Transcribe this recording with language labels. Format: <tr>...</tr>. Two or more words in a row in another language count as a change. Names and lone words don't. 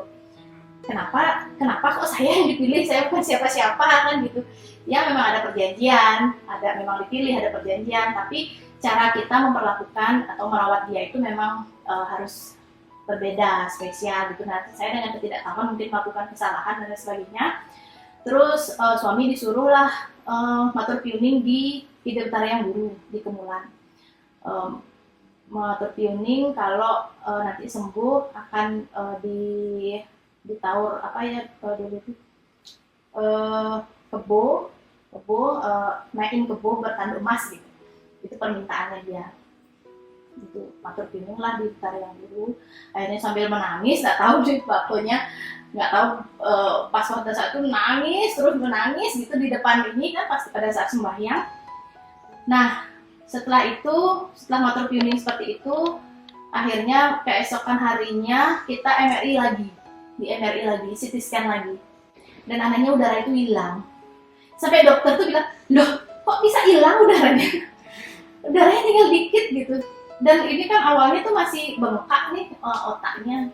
<id>Kenapa kok saya yang dipilih, saya bukan siapa-siapa kan gitu. Ya memang ada perjanjian, memang dipilih, ada perjanjian, tapi cara kita memperlakukan atau merawat dia itu memang harus berbeda, spesial gitu. Nah, saya dengan ketidaktahuan mungkin melakukan kesalahan dan sebagainya. Terus suami disuruhlah</id> <ban>matur piuning</ban> <id>di Hideptara yang Guru di Kemulan.</id> <ban>Matur piuning</ban> <id>kalau nanti sembuh akan ditaur apa ya dulu itu kebo naikin kebo bertanduk emas gitu. Itu permintaannya dia. Gitu,</id> <ban>matur piuning</ban> <id>lah di Hideptara yang Guru. Akhirnya sambil menangis, nggak tahu sih bapaknya, nggak tahu pas pada saat itu nangis terus menangis gitu di depan ini kan pasti pada saat sembahyang. Nah setelah</id> <ban>matur piuning</ban> <id>seperti itu, akhirnya keesokan harinya kita MRI lagi, CT scan lagi, dan anaknya udara itu hilang. Sampai dokter tuh bilang, loh kok bisa hilang udaranya tinggal dikit gitu. Dan ini kan awalnya tuh masih bengkak nih otaknya.</id>